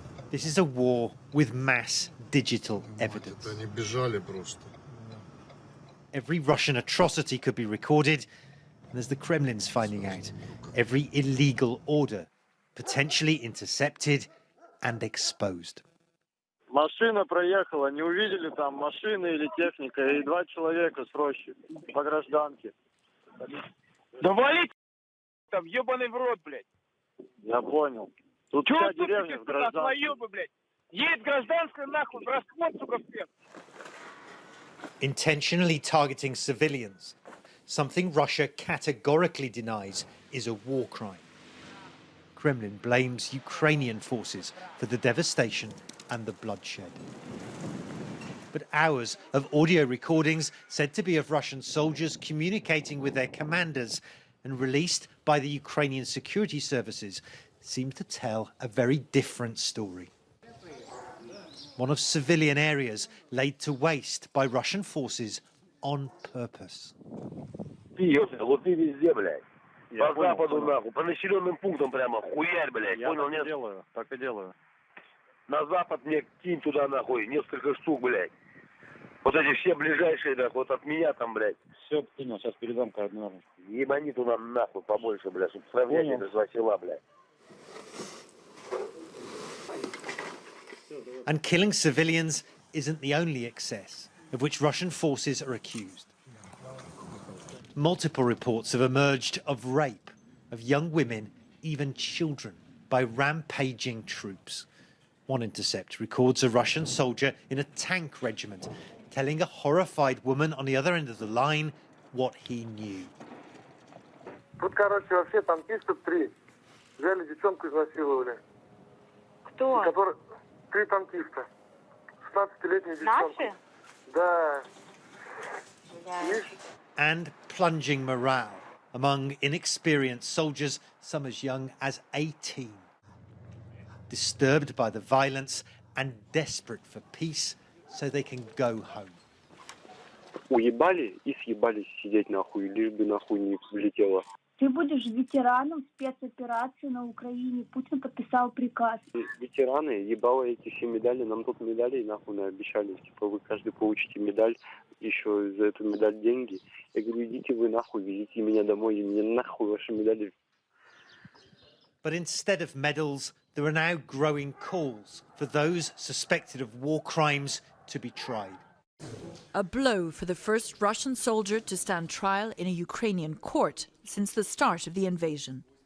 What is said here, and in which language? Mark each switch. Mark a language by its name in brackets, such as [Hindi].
[English] This is a war with mass digital evidence. Every Russian atrocity could be recorded, and as the Kremlin's finding out, every illegal order potentially intercepted and exposed. [Russian] Машина проехала, не увидели там машины или техника, и 2 человека с рощи по гражданке. Да валить там, ебаный в рот, блядь. Я понял. Тут чего вся деревня в гражданке. блядь? Едет гражданская нахуй, в расход, сука, всех. [English] Intentionally targeting civilians, something Russia categorically denies is a war crime. Kremlin blames Ukrainian forces for the devastation and the bloodshed. but hours of audio recordings said to be of Russian soldiers communicating with their commanders and released by the Ukrainian security services seem to tell a very different story. One of civilian areas laid to waste by Russian forces on purpose. [Russian] Вот и везде, блядь. По западу, нахуй. По населенным пунктам прямо хуярь, блядь. Понял, нет? Так и делаю. На запад мне кинь туда, нахуй, несколько штук, блядь. Вот эти все ближайшие, нахуй, вот от меня там, блядь. Все, понял, сейчас передам координаты. Ебани туда, нахуй, побольше, блядь, чтобы сравнять это два села, блядь. [English] And killing civilians isn't the only excess of which Russian forces are accused. Multiple reports have emerged of rape of young women, even children, by rampaging troops. One intercept records a Russian soldier in a tank regiment telling a horrified woman on the other end of the line what he knew. [Russian] Тут, короче, вообще танкистов 3. Взяли девчонку, изнасиловали. Кто? 3 танкиста. 16-летняя девчонка. Наши? Да. [English] And plunging morale among inexperienced soldiers, some as young as 18. Disturbed by the violence and desperate for peace so they can go home. [Russian] Уебали и съебались сидеть нахуй, лишь бы нахуй не влетело. Ты будешь ветераном спецоперации на Украине. Путин подписал приказ. Ветераны, ебало эти все медали, нам тут медали нахуй обещали. Типа вы каждый получите медаль, еще за эту медаль деньги. Я говорю, идите вы нахуй, везите меня домой, и мне нахуй ваши медали. [English] But instead of medals, there are now growing calls for those suspected of war crimes to be tried. A blow for the first Russian soldier to stand trial in a Ukrainian court since the start of the invasion.